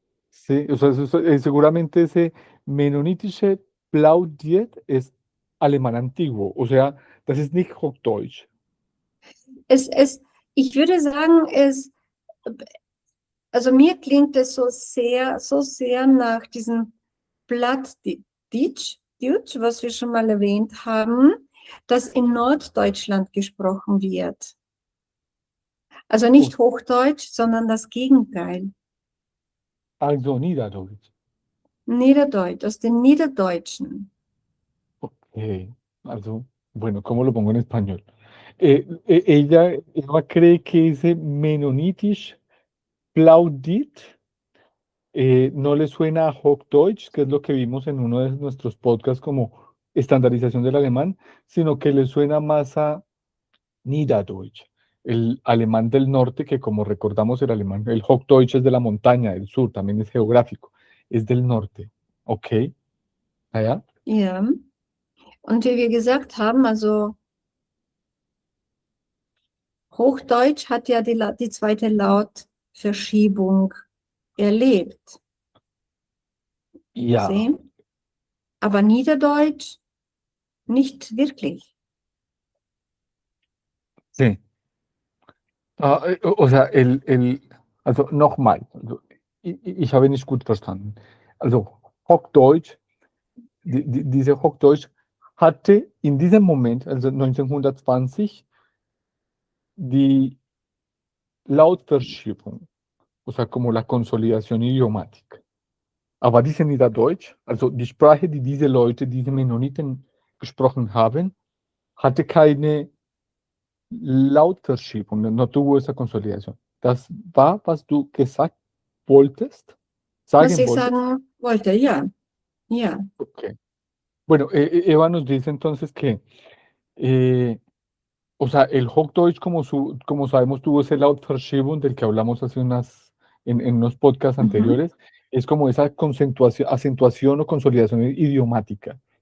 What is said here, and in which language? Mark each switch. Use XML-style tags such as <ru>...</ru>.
<es>Sí, o sea, seguramente ese Mennonitische Plautdiet es alemán antiguo. O sea,</es> <de>das ist nicht Hochdeutsch. es, ich würde sagen, also mir klingt es so sehr nach diesem Plattdeutsch, was wir schon mal erwähnt haben, das in Norddeutschland gesprochen wird. Also nicht Hochdeutsch, sondern das Gegenteil. Also Niederdeutsch. Niederdeutsch, aus dem Niederdeutschen. Ok.</de> <es>Also, bueno, ¿cómo lo pongo en español? Eva cree que ese Mennonitisch plaudit no le suena a Hochdeutsch, que es lo que vimos en uno de nuestros podcasts como estandarización del alemán, sino que le suena más a Niederdeutsch, el alemán del norte, que como recordamos el alemán, el Hochdeutsch es de la montaña, del sur, también es geográfico, es del norte. Ok, allá.</es> <de>Ja. Und wie wir gesagt haben, also Hochdeutsch hat ja die zweite Lautverschiebung erlebt. Ja,</de> <es>¿Sí?</es> <de>Aber Niederdeutsch nicht wirklich.</de> <es>sí. O sea,</es> <de>also nochmal, also, ich habe nicht gut verstanden. Also Hochdeutsch, diese Hochdeutsch hatte in diesem Moment, also 1920, die Lautverschiebung,</de> <es>o sea, como la consolidación idiomática.</es> <de>Aber diese Niederdeutsch, also die Sprache, die diese Leute, diese Mennoniten gesprochen haben, hatte keine Lautverschiebung,</de> <es>no tuvo esa consolidación.</es> <de>Das war, was du gesagt wolltest, Was sagen ich wolltest. sagen wollte, ja. Ja. Okay.</de> <es>Bueno, Eva nos dice entonces que, eh, o sea, el Hochdeutsch, como sabemos, tuvo ese Lautverschiebung del que hablamos hace en unos podcasts Mhm. anteriores, es como esa acentuación o consolidación idiomática.</es>